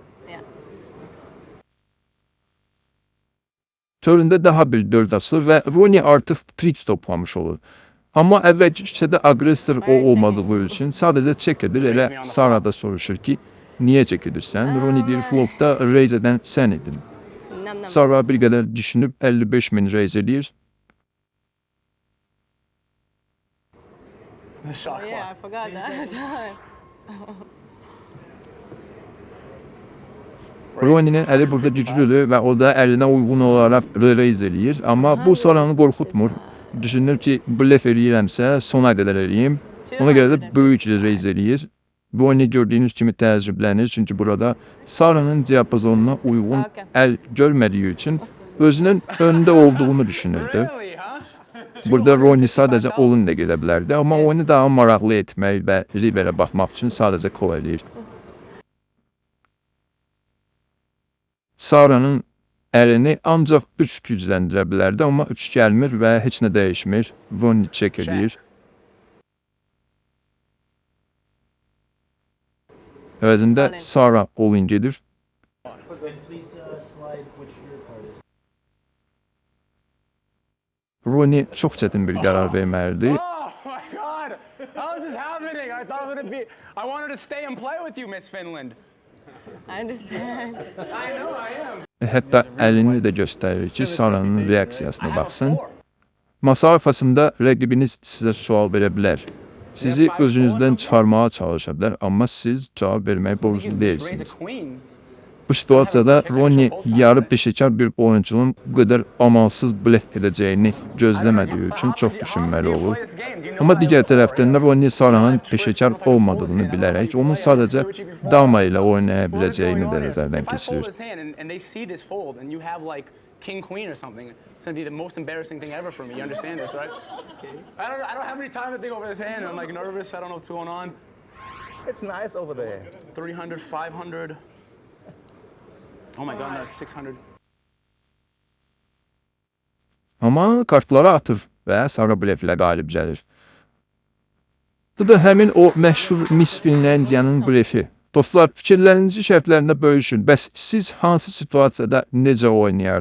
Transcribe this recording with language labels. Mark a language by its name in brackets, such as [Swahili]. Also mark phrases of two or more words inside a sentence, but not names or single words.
[Azerbaijani] Töründə daha bir 4 açılır və Ronnie artıq trips toplamış olur. Amma əvvəlki küçədə aqressor o olmadığı üçün sadəcə çək edir. Elə Sara da soruşur ki, niyə çək edirsən? Ronnie deyir, flopda reyz edən sən idin. Sara bir qədər düşünüb 55 min reyz edir. [English] The shot clock. Yeah, I forgot that time. [Azerbaijani] Ronnie'nin əli burada güclüdür və o da əlinə uyğun olaraq reyz eləyir. Amma bu Sara'nı qorxutmur. Düşünür ki, blef eləyirəmsə sona qədər eləyim. Ona görə də böyük reyz eləyir. Ronnie gördüyünüz kimi təəccüblənir. Çünki burada Sara'nın diapazonuna uyğun əl görmədiyi üçün özünün önündə olduğunu düşünürdü. [English] Really, huh? [Azerbaijani] Burada Ronnie sadəcə all-in də gedə bilərdi. Amma oyunu daha maraqlı etmək və riverə baxmaq üçün sadəcə kol eləyir. Sara'nın əlini ancaq 3 gücləndirə bilərdi, amma 3 gəlmir və heç nə dəyişmir. Ronnie çək edir. Əvəzində Sara all-in gedir. Ronnie çox çətin bir qərar verməlidir. [English] Oh my God! How is this happening? I thought it would be. I wanted to stay and play with you, Miss Finland. I understand. I know I am. [Azerbaijani] Hətta əlini də göstərir ki, Sara'nın reaksiyasına baxsın. Masa arxasında rəqibiniz sizə sual verə bilər. Sizi özünüzdən çıxarmağa çalışa bilər, amma siz cavab verməyə borclu [English] Raise a [Azerbaijani] deyilsiniz. [English] queen. [Azerbaijani] Bu situasiyada Ronnie yarı peşəkar bir oyuncunun bu qədər amansız blef edəcəyini gözləmədiyi üçün çox düşünməli olur. Amma digər tərəfdən də Ronnie Sara'nın peşəkar olmadığını bilərək onun sadəcə dama ilə oynaya biləcəyini də nəzərdən [English] If I fold [Azerbaijani] keçirir. [English] his hand and they see this fold and you have like king queen or something, it's gonna be the most embarrassing thing ever for me. You understand this, right? I don't have any time to think over this hand. I'm like nervous. I don't know what's going on. It's nice over there. 300, 500. Oh my God, no, 600. [Azerbaijani] Amma kartları atır və Sara bleflə qalib gəlir. Bu da həmin o məşhur Miss Finlandiyanın blefi. Dostlar, fikirlərinizi şərtlərində bölüşün. Bəs siz hansı situasiyada necə oynayardınız?